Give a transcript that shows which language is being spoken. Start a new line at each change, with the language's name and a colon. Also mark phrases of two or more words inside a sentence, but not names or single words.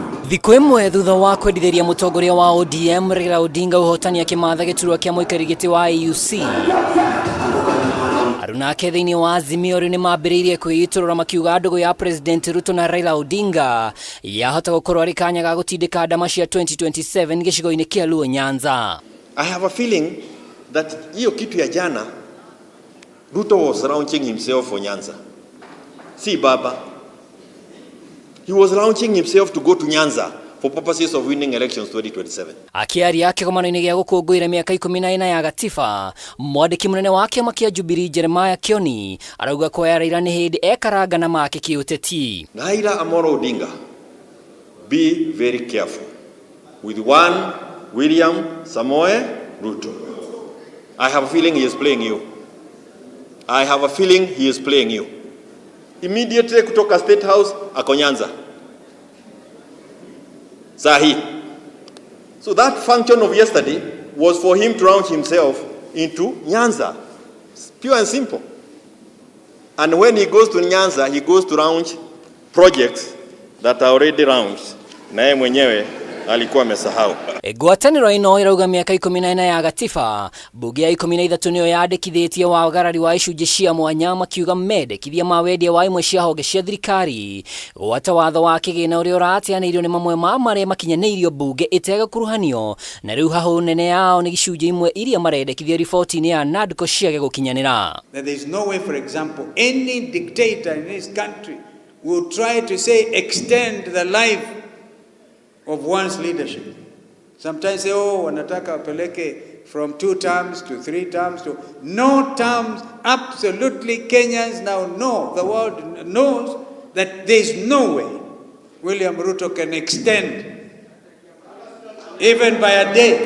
Kikuyu: Thikũ ĩmwe thutha wa kwendithĩria mũtongoria wa ODM RAILA ODINGA ũhotani akĩmatha gĩturwa kĩa mũikarĩri wa AUC. Aruna ake thĩinĩ wa Azimio nĩ mambĩrĩirie kwĩitũrũra makiuga ndũgũ ya President RUTO na RAILA ODINGA yahota gũkorwo arĩ kanya ga gũtindĩka ndama cia 2027 gĩcigo-inĩ kĩa Luo Nyanza.
English: I have a feeling that
Swahili: hiyo kitu ya jana
English: RUTO was launching himself for Nyanza. See Baba, he was launching himself to go to Nyanza for purposes of winning elections 2027.
Kikuyu: Akiaria kĩgomano-inĩ gĩa gũkũngũĩra mĩaka 14 ya gatiba, mwandĩki mũnene wa kĩama kĩa JUBILEE KIONI arauga kwa RAILA nĩ hĩndĩ ekaranga na make KIUTETI.
English: Raila Amolo Odinga, be very careful with one William Samoei Ruto. I have a feeling he is playing you. I have a feeling he is playing you.
Swahili: Immediately kutoka State House ako Nyanza. Sahi.
English: So that function of yesterday was for him to launch himself into Nyanza. Pure and simple. And when he goes to Nyanza, he goes to launch projects that are already launched.
Swahili: Naye mwenyewe alikuwa amesahau.
Kikuyu: Ngwatanĩro ĩno ĩrauga mĩaka 14 ya gatiba, mbunge ya 13 nĩyo yandĩkithĩtie wagarari wa icunjĩ cia mwanya makiuga mendekithia ma wendia wa imwe cia honge cia thirikari gwata watho wa kĩgĩna ũrĩa ũrateanĩirio nĩ mamwe ma marĩa makinyanĩirio mbunge ĩtegũkuruhanio, na rĩu hahũ nene yao nĩ gĩcunjĩ imwe iria marendekithia riboti-inĩ ya NADCO ciage gũkinyanĩra.
English: There is no way, for example, any dictator in this country will try to say extend the life of one's leadership. Sometimes say, oh,
Swahili: wanataka wapeleke
English: from 2 terms to 3 terms to no terms. Absolutely, Kenyans now know, the world knows that there is no way William Ruto can extend even by a day.